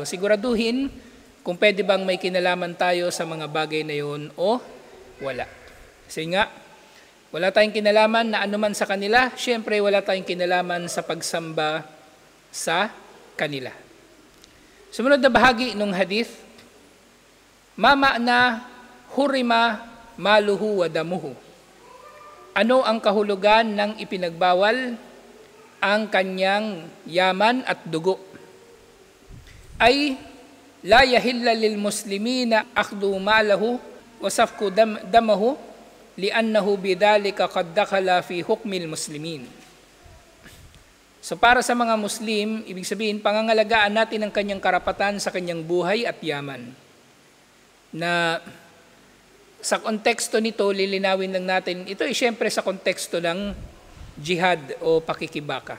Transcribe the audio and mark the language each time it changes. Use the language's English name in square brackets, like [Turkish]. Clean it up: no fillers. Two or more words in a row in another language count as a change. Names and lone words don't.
[Filipino] Siguraduhin kung pwede bang may kinalaman tayo sa mga bagay na yun o wala. Kasi nga, wala tayong kinalaman na anuman sa kanila, syempre wala tayong kinalaman sa pagsamba sa kanila. Sumunod na bahagi ng hadith, [Arabic] ما معنى حرم ماله ودمه. [Filipino] Ano ang kahulugan ng ipinagbawal ang kanyang yaman at dugo? [Arabic] أي لا يحل للمسلمين أخذ ماله وسفك دمه لأنه بذلك قد دخل في حكم المسلمين. [Filipino] So para sa mga Muslim, ibig sabihin pangangalagaan natin ang kanyang karapatan sa kanyang buhay at yaman. Na sa konteksto nito, lilinawin lang natin, ito ay siyempre sa konteksto ng jihad o pakikibaka.